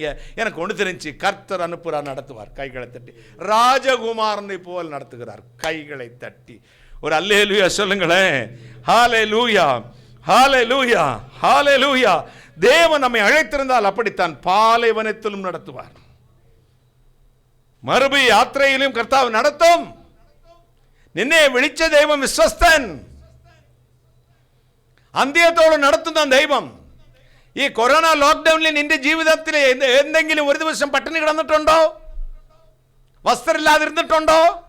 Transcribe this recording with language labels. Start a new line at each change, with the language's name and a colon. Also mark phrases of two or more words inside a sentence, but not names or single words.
Tamil: எனக்கு ஒன்று தெரிஞ்சு, கர்த்தர் அனுப்புகிறார், நடத்துவார். கைகளை தட்டி ராஜகுமாரனை போல் நடத்துகிறார். கைகளை தட்டி ஒரு அல்லேலூயா சொல்லுங்களேன். ஹல்லேலூயா, ஹல்லேலூயா, ஹல்லேலூயா. தேவன் நம்மை அழைத்திருந்தால் அப்படித்தான் பாலைவனத்திலும் நடத்துவார். மறுபடி யாத்திரையிலும் கர்த்தாവ് நடத்தும்.
Malayalam: നിന്നെ വിളിച്ച ദൈവം വിശ്വസ്തൻ. അന്ത്യത്തോടെ നടത്തുന്ന ദൈവം. ഈ കൊറോണ ലോക്ക്ഡൌണിൽ നിന്റെ ജീവിതത്തിൽ എന്തെങ്കിലും ഒരു ദിവസം പട്ടിണി കിടന്നിട്ടുണ്ടോ? വസ്ത്രമില്ലാതിരുന്നിട്ടുണ്ടോ?